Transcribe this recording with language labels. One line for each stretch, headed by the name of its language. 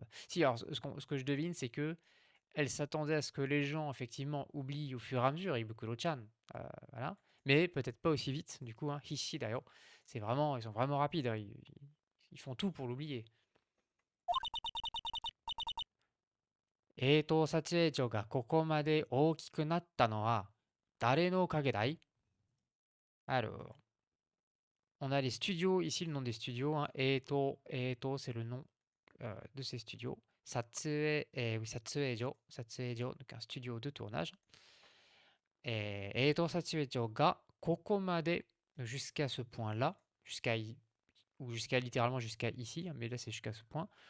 French: Si, alors ce que je devine, c'est que elle s'attendait à ce que les gens, effectivement, oublient au fur et à mesure Ibukuro-chan. Voilà. Mais peut-être pas aussi vite, du coup, hein. Hishi d'ailleurs. Ils sont vraiment rapides, hein. Ils font tout pour l'oublier.
Japanese: 撮影所がここまで大きくなったのは誰のおかげだい？
French: Alors, on a les studios, ici le nom des studios, hein. Eto, c'est le nom de ces studios. Satsue, oui, Satsuejo, donc un studio de tournage.
Japanese: Eto Satsuejo ga kokomade,
French: jusqu'à ce point-là, ou jusqu'à littéralement jusqu'à ici, hein, mais là c'est jusqu'à ce point.